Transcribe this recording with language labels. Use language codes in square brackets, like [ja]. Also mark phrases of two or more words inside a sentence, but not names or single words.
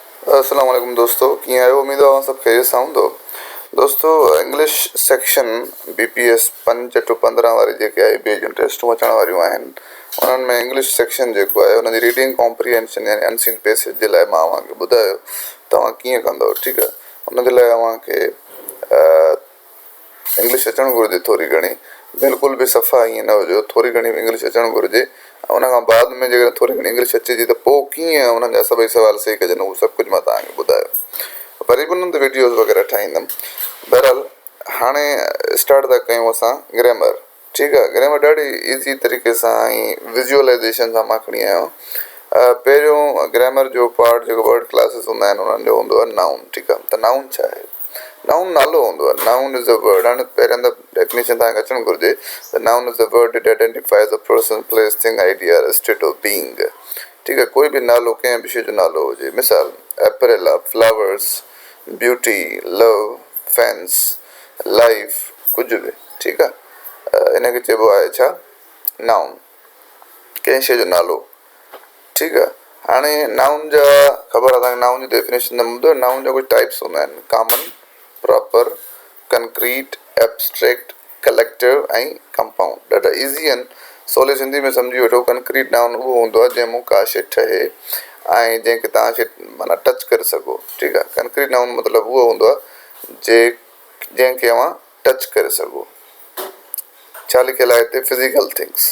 [sd] अस्सलाम वालेकुम दोस्तों, कीअं आहियो? उम्मीद आहे सभु खैरियत सां हूंदो। दोस्तों, [en] English section [sd] BPS 5 to 15 वारी जेके IBA जूं टेस्टूं अचण वारियूं आहिनि, उन्हनि में इंग्लिश सेक्शन जेको आहे उनजी [en] reading comprehension [sd] यानी [en] unseen passage [sd] जे लाइ मां अव्हांखे ॿुधायो तव्हां कीअं कंदव। ठीकु आहे, उनजे लाइ अव्हांखे इंग्लिश अचणु घुरिजे थोरी घणी, बिल्कुलु बि सफ़ा ईअं न हुजो, थोरी घणी इंग्लिश अचणु घुरिजे। उन खां बाद में जेकर थोरी घणी इंग्लिश अचे थी त पोइ कीअं उन्हनि जा सभई सवाल सही कजनि, उहो सभु कुझु मां तव्हांखे ॿुधायो। वरी बि उन्हनि ते वीडियोज़ वग़ैरह ठाहींदुमि। बहरहाल हाणे स्टार्ट था कयूं असां ग्रामर। ठीकु आहे, ग्रामर ॾाढी ईज़ी तरीक़े सां ऐं विजुअलाइज़ेशन सां मां खणी आहियो। पहिरियों ग्रामर जो पार्ट जेको [en] word classes [sd] हूंदा आहिनि उन्हनि जो हूंदो आहे नाउन। ठीकु आहे, त नाउन छा आहे? नाउन नालो हूंदो आहे। [en] noun is a word. [sd] हाणे पहिरियों त डेफिनेशन तव्हांखे अचणु घुरिजे त [en] noun is a word it identifies a person, place, thing, idea, state of being. [sd] ठीकु आहे, कोई बि नालो कंहिं बि शइ जो नालो हुजे, मिसाल एपरेला, [en] flowers, beauty, love, fans, life, [sd] कुझु बि। ठीकु आहे, इनखे चइबो आहे छा? नाउन, कंहिं शइ जो नालो। ठीकु आहे, हाणे नाउन जा ख़बर आहे तव्हांखे, नाउन जी डेफिनेशन न हूंदो। नाउन जा कुझु टाइप्स हूंदा आहिनि: [en] common, proper, concrete, abstract, collective and compound. [sd] ॾाढा ईज़ी आहिनि, सवली सिंधी में सम्झी वठो। [en] concrete noun [sd] उहो हूंदो आहे जंहिंमें का शइ ठहे ऐं जंहिंखे तव्हां शइ माना टच करे सघो। ठीकु आहे, [en] concrete noun [sd] मतिलबु उहो हूंदो आहे जंहिंखे अव्हां टच करे सघो। छा लिखियलु आहे हिते? [en] physical things.